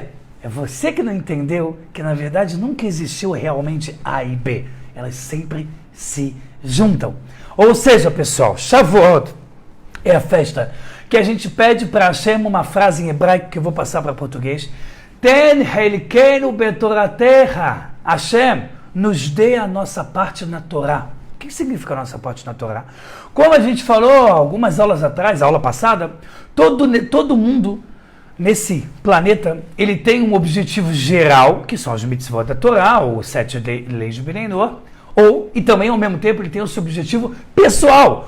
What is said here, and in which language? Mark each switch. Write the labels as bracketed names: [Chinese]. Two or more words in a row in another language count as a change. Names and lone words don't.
[Portuguese] É você que não entendeu que na verdade nunca existiu realmente A e B. Elas sempre se juntam. Ou seja, pessoal, Shavuot é a festa que a gente pede para Hashem uma frase em hebraico que eu vou passar para português. [Hebrew] תן חלקנו בתורתך. [Portuguese] Hashem, nos dê a nossa parte na Torá. O que significa a nossa parte na Torá? Como a gente falou algumas aulas atrás, a aula passada, todo mundo nesse planeta, ele tem um objetivo geral, que são as mitzvot da Torá, ou 7 leis de Benenor, e também, ao mesmo tempo, ele tem o seu objetivo pessoal.